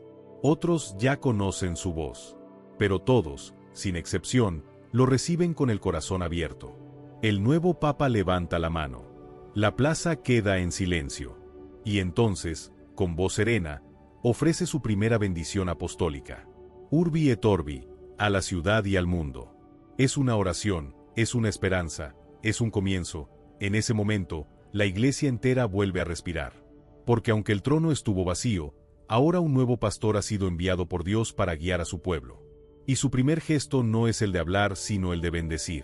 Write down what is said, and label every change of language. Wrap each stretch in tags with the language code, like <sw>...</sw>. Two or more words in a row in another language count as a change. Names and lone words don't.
<es>Otros ya conocen su voz. Pero todos, sin excepción, lo reciben con el corazón abierto. El nuevo papa levanta la mano. La plaza queda en silencio. Y entonces, con voz serena, ofrece su primera bendición apostólica.</es> <la>Urbi et Orbi,</la> <es>a la ciudad y al mundo. Es una oración, es una esperanza, es un comienzo. En ese momento, la Iglesia entera vuelve a respirar. Porque aunque el trono estuvo vacío, ahora un nuevo pastor ha sido enviado por Dios para guiar a su pueblo. Y su primer gesto no es el de hablar, sino el de bendecir.</es>